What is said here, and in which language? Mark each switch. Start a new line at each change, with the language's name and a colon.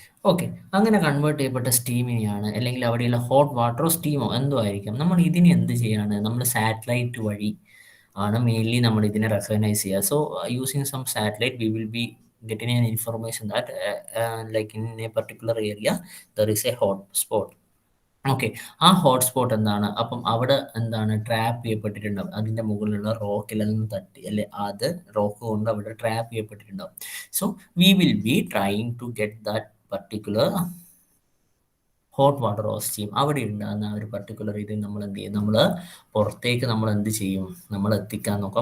Malayalam: Okay, അങ്ങനെ convert ചെയ്യപ്പെട്ട സ്റ്റീമിനെയാണ്, അല്ലെങ്കിൽ അവിടെയുള്ള ഹോട്ട് വാട്ടറോ സ്റ്റീമോ എന്തോ ആയിരിക്കും, നമ്മൾ ഇതിനെ എന്ത് ചെയ്യാണ്? നമ്മൾ സാറ്റലൈറ്റ് വഴി ആണ് മെയിൻലി നമ്മൾ ഇതിനെ റെക്കഗ്നൈസ് ചെയ്യുക.
English: So using some satellite we will be getting an information that like in a particular area there is a hot spot.
Malayalam: Okay, ആ ഹോട്ട്സ്പോട്ട് എന്താണ്? അപ്പം അവിടെ എന്താണ് ട്രാപ്പ് ചെയ്യപ്പെട്ടിട്ടുണ്ടാവും. അതിൻ്റെ മുകളിലുള്ള റോക്കിൽ നിന്ന് തട്ടി അല്ലെ, അത് റോക്ക് കൊണ്ട് അവിടെ trap ചെയ്യപ്പെട്ടിട്ടുണ്ടാവും.
English: So we will be trying to get that particular hot water or steam.
Malayalam: അവിടെ ഉണ്ടാകുന്ന ഒരു പർട്ടിക്കുലർ ഇത് നമ്മൾ എന്ത് ചെയ്യും? നമ്മൾ പുറത്തേക്ക് നമ്മൾ എന്ത് ചെയ്യും? നമ്മൾ എത്തിക്കാൻ നോക്കും.